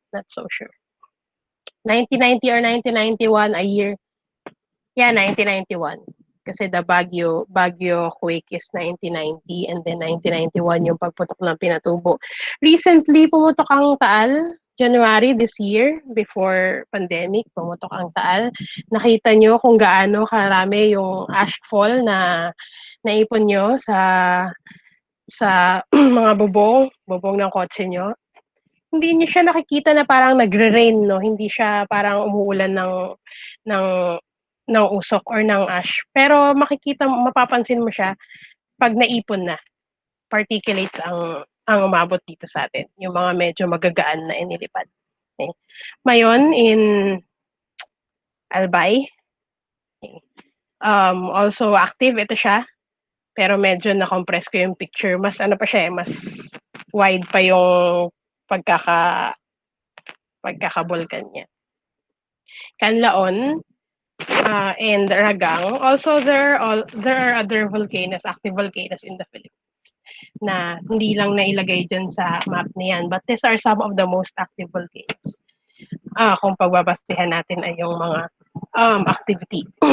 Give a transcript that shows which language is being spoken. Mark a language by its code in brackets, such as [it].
[en] Not so sure. 1990 or 1991, a year. Yeah, 1991. Kasi the Baguio quake is 1990 and then 1991 [tl] yung pagputok ng Pinatubo. Recently, pumutok ang Taal, January this year, before pandemic, pumutok ang Taal. Nakita nyo kung gaano karami yung ashfall na naipon nyo sa mga bubong ng kotse nyo. Hindi niyo siya nakikita na parang nagre-rain, no? Hindi siya parang umuulan ng usok or ng ash. Pero mapapansin mo siya pag naipon na. Particulates ang umabot dito sa atin. Yung mga medyo magagaan na inilipad. Okay. Mayon in Albay. Okay. Also active ito siya. Pero medyo na-compress ko yung picture. Mas ano pa siya mas wide pa yung pagkakabulkan niya. [en] Canlaon and Ragang. Also, there are other volcanoes, active volcanoes in the Philippines [tl] na hindi lang nailagay dyan sa map na yan. [en] But these are some of the most active volcanoes. [tl] Kung pagbabasehan natin ay yung mga activity.